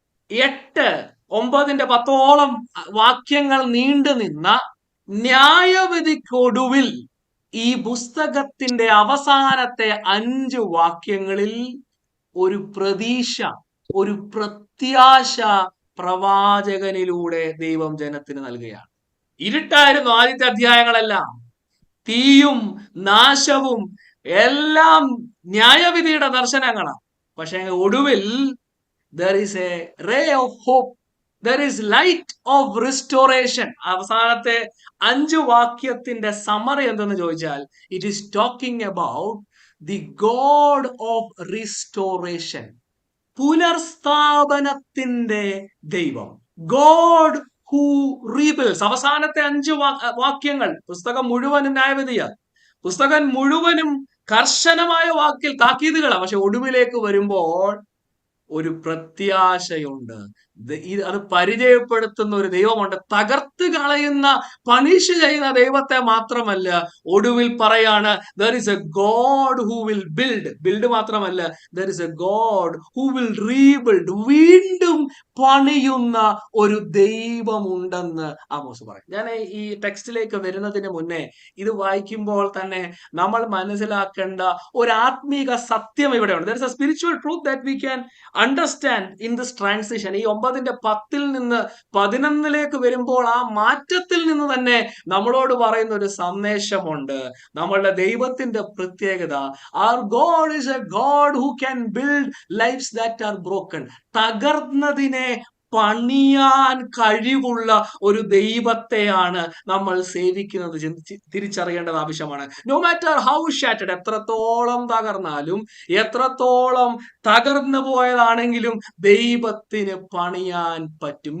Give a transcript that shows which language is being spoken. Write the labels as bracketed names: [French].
[Malayalam] 8, 9, 10 വാക്യങ്ങൾ നീണ്ടു നിന്ന ന്യായവിധിക്കൊടുവിൽ ഈ പുസ്തകത്തിന്റെ അവസാനത്തെ 5 വാക്യങ്ങളിൽ ഒരു പ്രതീക്ഷ, ഒരു പ്രത്യാശ പ്രവാചകനിലൂടെ ദൈവം ജനത്തിന് നൽകുകയാണ്. ഇരുട്ടായിരുന്നു ആദ്യത്തെ അധ്യായങ്ങളെല്ലാം, തീയും നാശവും എല്ലാം ന്യായവിധിയുടെ ദർശനങ്ങളാണ്. പക്ഷെ ഒടുവിൽ [English] there is a ray of hope, there is light of restoration. [Malayalam] അവസാനത്തെ 5 വാക്യത്തിന്റെ സമറി എന്തെന്ന് ചോദിച്ചാൽ, [English] it is talking about the god of restoration, [Malayalam] പുനർസ്ഥാപനത്തിന്റെ ദൈവം, [English] God who rebuilds. [Malayalam] അവസാനത്തെ 5 വാക്യങ്ങൾ, പുസ്തകം മുഴുവനും ന്യായവിധിയാണ്, പുസ്തകം മുഴുവനും കർശനമായ വാക്കിൽ താക്കീതുകളാണ്. പക്ഷെ ഒടുവിലേക്ക് വരുമ്പോൾ ഒരു പ്രത്യാശയുണ്ട്. അത് പരിചയപ്പെടുത്തുന്ന ഒരു ദൈവമുണ്ട്. തകർത്ത് കളയുന്ന, പണിഷ് ചെയ്യുന്ന ദൈവത്തെ മാത്രമല്ല, ഒടുവിൽ പറയാണ് [English] there is a God who will build [Malayalam] മാത്രമല്ല, [English] there is a God who will rebuild, [Malayalam] വീണ്ടും പണിയുന്ന ഒരു ദൈവമുണ്ടെന്ന് ആമോസ് പറയും. ഞാൻ ഈ ടെക്സ്റ്റിലേക്ക് വരുന്നതിന് മുന്നേ ഇത് വായിക്കുമ്പോൾ തന്നെ നമ്മൾ മനസ്സിലാക്കേണ്ട ഒരു ആത്മീക സത്യം ഇവിടെയുണ്ട്. [English] there is a spiritual truth that we can understand in this transition. [Malayalam] ഈ 9:10 നിന്ന് 11 വരുമ്പോൾ ആ മാറ്റത്തിൽ നിന്ന് തന്നെ നമ്മളോട് പറയുന്ന ഒരു സന്ദേശമുണ്ട്. നമ്മളുടെ ദൈവത്തിന്റെ പ്രത്യേകത, [English] our God is a God who can build lives that are broken. [Malayalam] തകർന്നതിനെ പണിയാൻ കഴിവുള്ള ഒരു ദൈവത്തെയാണ് നമ്മൾ സേവിക്കുന്നത്. തിരിച്ചറിയേണ്ടത് ആവശ്യമാണ്. [English] no matter how shattered, [Malayalam] എത്രത്തോളം തകർന്നാലും, എത്രത്തോളം തകർന്നു പോയതാണെങ്കിലും ദൈവത്തിന് പണിയാൻ പറ്റും.